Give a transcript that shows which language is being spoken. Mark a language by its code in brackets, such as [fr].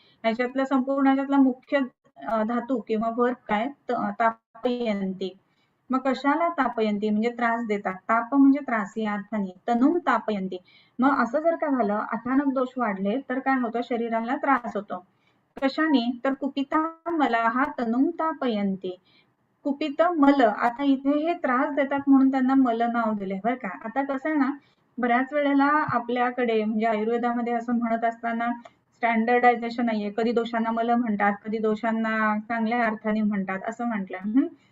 [mr] याच्यातला संपूर्ण याच्यातला मुख्य धातू किंवा वर्ब काय, तापयन्ति. मग कशाला तापयन्ति म्हणजे त्रास देतात. ताप म्हणजे त्रास या अर्थाने. [sa] तनुं तापयन्ति. [mr] मग असं जर का झालं, अचानक दोष वाढले तर काय होतं, शरीराला त्रास होतो. कशाने, तर [sa] कुपिता मलाः तनुं तापयन्ति. [mr] कुपित मल, आता इथे हे त्रास देतात म्हणून त्यांना मल नाव दिले बरं का. आता कसं आहे ना, बऱ्याच वेळेला आपल्याकडे म्हणजे आयुर्वेदामध्ये असं म्हणत असताना स्टँडर्डायझेशन नाहीये. कधी दोषांना मल म्हणतात, कधी दोषांना चांगल्या अर्थाने म्हणतात असं म्हटलं.